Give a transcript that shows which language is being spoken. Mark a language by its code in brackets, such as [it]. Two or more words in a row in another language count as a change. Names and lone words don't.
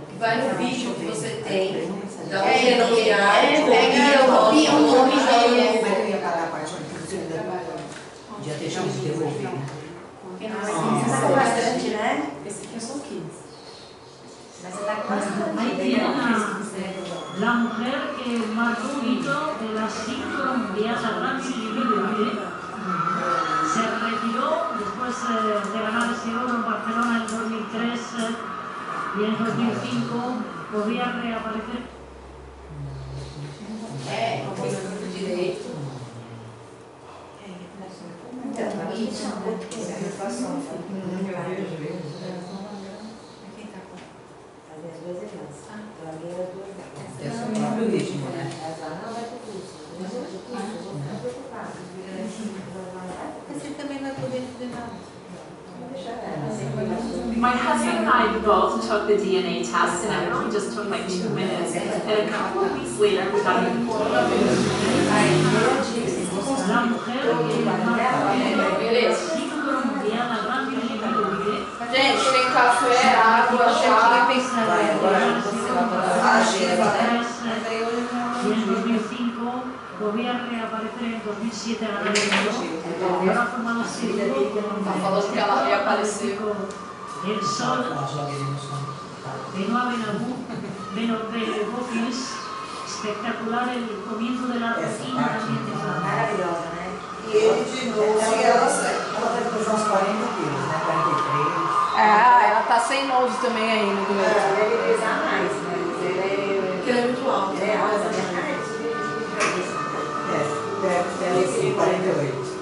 [pt] Vai no vídeo que você tem. Dá um Pega o nome Como é que eu ia pagar a parte que podia ter chance de devolver, né? Você tá bastante, né? Esse aqui são 15. Mas você tá bastante. [es] Ahí tienen la mujer que marcó un hito de la sincronía Grammy Libre. Se retiró después de ganar ese oro en Barcelona en 2003 y en 2005 podía reaparecer. [pt] Direito. É o próprio ritmo, né? Você também vai poder fazer nada. [en] My husband and I both took the DNA test, and it really just took like 2 minutes. And a couple of weeks later, we got a [es] La mujer que marcó el ciclo mundial a Grammy Libre. [pt] Gente, tem café, água, chá. [es] Y en 2005 volvía a reaparecer en 2007 a ganar el oro. Ahora ha formado ese grupo El Sol de Noa Benobófilis. Espectacular el comienzo de la rutina también de Fran. [pt] Maravilhosa, né? E ele de novo, e ela sai. Ela vai pesar uns 40 quilos, né? 43. Ela tá sem nose também aí no dueto. Deve pesar mais, mas Porque ele é muito alto. ele é alta, né? Deve ser 48.